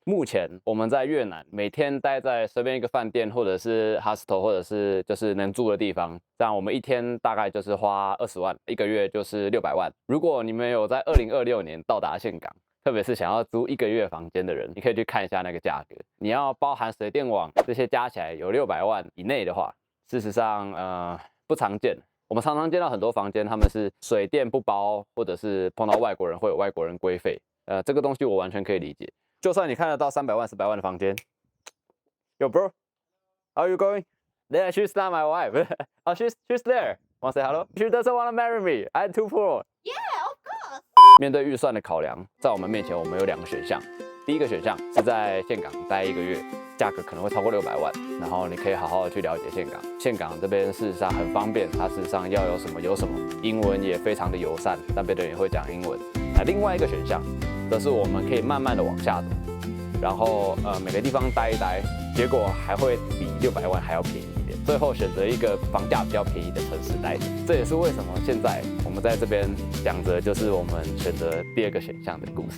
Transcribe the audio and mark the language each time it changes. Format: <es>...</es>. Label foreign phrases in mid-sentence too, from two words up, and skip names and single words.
<zh>目前我們在越南，每天待在隨便一個飯店，或者是 hostel， 或者是就是能住的地方，這樣我們一天大概就是花20萬，一個月就是600萬。如果你們有在2026年到達岘港，特別是想要租1個月房間的人，你可以去看一下那個價格。你要包含水電網這些加起來有600萬以內的話，事實上不常見。我們常常見到很多房間，他們是水電不包，或者是碰到外國人會有外國人規費。這個東西我完全可以理解。就算你看得到300萬、400萬的房間 ，</zh> <en>Yo bro, how are you going? Yeah, she's not my wife. Oh, she's there. Want to say hello? She doesn't want to marry me. I'm too poor. Yeah, of course.</en> <zh>面對預算的考量，在我們面前我們有2個選項。第一個選項是在岘港待1個月，價格可能會超過600萬，然後你可以好好的去了解岘港。岘港這邊事實上很方便，它事實上要有什麼有什麼，英文也非常的友善，那邊的人也會講英文。那另外一個選項，則是我們可以慢慢的往下走，然後每個地方待一待，結果還會比600萬還要便宜一點，最後選擇一個房價比較便宜的城市待着。這也是為什麼現在我們在這邊講着就是我們選擇第2個選項的故事。</zh>